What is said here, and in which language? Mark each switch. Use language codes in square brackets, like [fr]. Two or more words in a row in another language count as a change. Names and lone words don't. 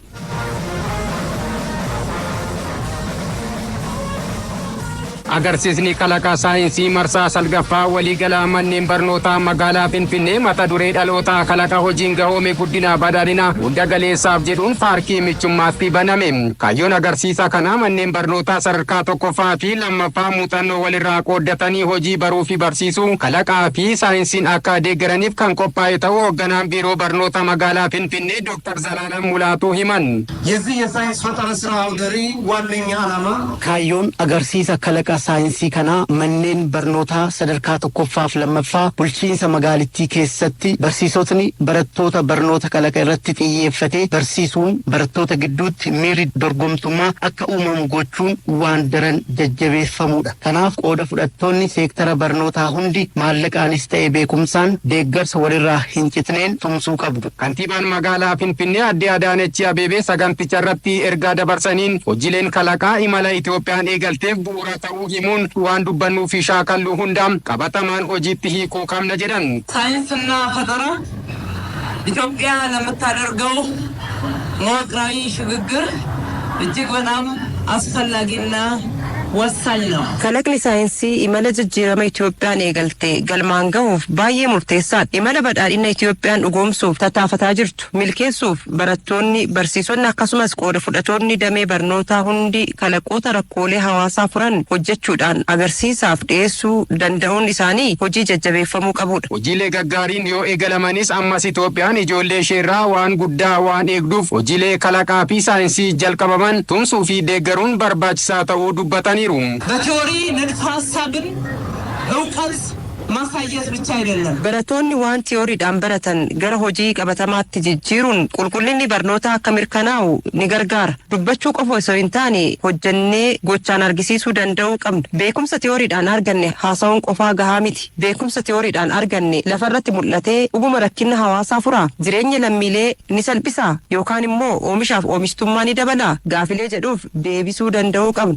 [om] Agarsiisni kalaqa saayinsii marsaa salgaffaa waliigalaa manneen barnootaa magaalaa Finfinnee mata duree dhalootaa kalaqa hojiin gahoome guddina badhaadhina hunda galeessaaf jedhuun paarkii Michummaatti baname. Kaayyoon agarsiisa kana manneen barnootaa sadarkaa tokkoffaa fi lammaffaa muuxannoo walirraa qooddatanii hojii baruu fi barsiisuu kalaqaa fi saayinsiin akka deeggaraniif kan qophaa'e ta'uu hoogganaan biiroo barnoota magaalaa Finfinnee Dr. Zalaalam Mulaatuu himan. [am] የዚህ የሳይንስ ፈጠራ ስራ አውደሪ ዋነኛ ዓላማ [om] kaayyoon agarsiisa kalaqa saayinsii kanaa manneen barnootaa sadarkaa tokkoffaaf lammaffaa bulchiinsa magaalittii keessatti barsiisotni barattoota barnoota kalaqa irratti xiyyeeffatee barsiisuun barattoota gidduutti miirri dorgomtummaa akka uumamu gochuun waan daran jajjabeeffamuudha. Kanaaf qooda fudhattoonni seektara barnootaa hundi maallaqaanis ta'e beekumsaan deeggarsa walirraa hin citneen tumsuu qabdu. Kantiibaan magaalaa Finfinnee Aadde Adaanach Abeebee saganticha irratti ergaa dabarsaniin hojiileen kalaqaa imala Itoophiyaan eegalteef bu'uura ta'uu himuun waan dubbannuu fi shaakalluu hundaam qabatamaan hojiitti hiikuu qabna jedhan. [am] ሳይንስና ፈጠራ ኢትዮጵያ ለምታደርገው መዋቅራዊ ሽግግር እጅግ በጣም አስፈላጊና ወሳኝ ነው። [om] kalaqni saayinsii imala jijjiirama Itoophiyaan eegalte galmaan gahuuf baay'ee murteessaadha. Imala badhaadhina Itoophiyaan dhugoomsuuf tattaafataa jirtu milkeessuuf barattoonni barsiisonni akkasumas qooda fudhattoonni damee barnootaa hundi kalaqoota rakkoolee hawaasaa furan hojjechuudhaan agarsiisaaf dhiyeessuu danda'uun isaanii hojii jajjabeeffamuu qabudha. Hojiilee gaggaariin yoo eegalamanis ammas Itoophiyaan ijoollee isheerraa waan guddaa waan eegduuf hojiilee kalaqaa fi saayinsii jalqabaman tumsuu fi deeggaruun barbaachisaa ta'uu dubbataniiru. [am] በቲዮሪ ንድፈ ሀሳብን እውቀት ማሳየት ብቻ አይደለም። [om] Barattoonni waan tiyooriidhaan baratan gara hojii qabatamaatti jijjiiruun qulqullinni barnootaa akka mirkanaa'u ni gargaara. Dubbachuu qofa osoo hin taane hojjannee gochaan argisiisuu danda'uu qabna. Beekumsa tiyooriidhaan arganne haasa'uun qofaa gahaa miti. Beekumsa tiyooriidhaan arganne lafarratti mul'atee dhuguma rakkina hawaasaa furaa jireenya lammiilee ni salphisaa yookaan immoo oomishaaf oomishtummaa ni dabalaa gaafilee jedhuuf deebisuu danda'uu qabna.